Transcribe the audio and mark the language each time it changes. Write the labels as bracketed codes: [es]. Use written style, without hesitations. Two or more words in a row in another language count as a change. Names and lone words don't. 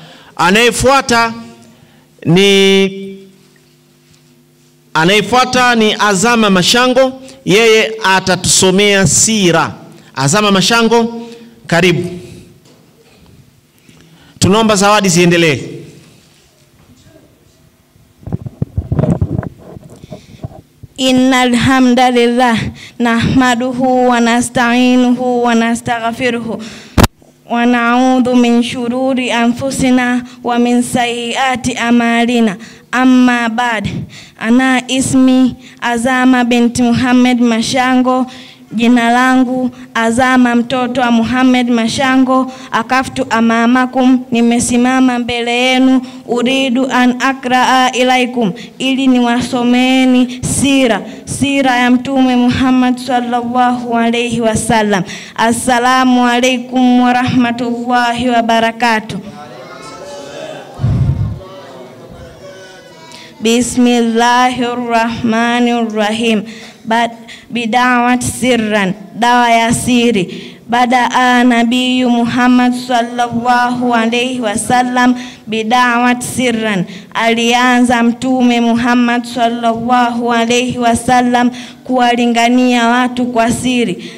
[sw] Anayefuata ni Azama Mashango, yeye atatusomea sira. Azama Mashango, karibu. Tunaomba zawadi ziendelee. [ar] إن الحمد لله نحمده ونستعينه ونستغفره ونعوذ من شرور أنفسنا ومن سيئات أعمالنا. أما بعد. أنا اسمي عزامة بنت محمد مشانغو. [sw] Jina langu Azama mtoto wa Muhammad Mashango. [ar] وقفت أمامكم, [sw] nimesimama mbele yenu. [ar] أريد أن أقرأ إليكم, [sw] ili niwasomeeni sira ya mtume Muhammad [ar] صلى الله عليه وسلم. السلام عليكم ورحمة الله وبركاته. بسم الله الرحمن الرحيم. بدعوة سرا, [sw] dawa ya siri. [ar] بدأ النبي محمد صلى الله عليه وسلم بدعوة سرا, [sw] alianza mtume Muhammad [ar] صلى الله عليه وسلم [sw] kuwalingania watu kwa siri.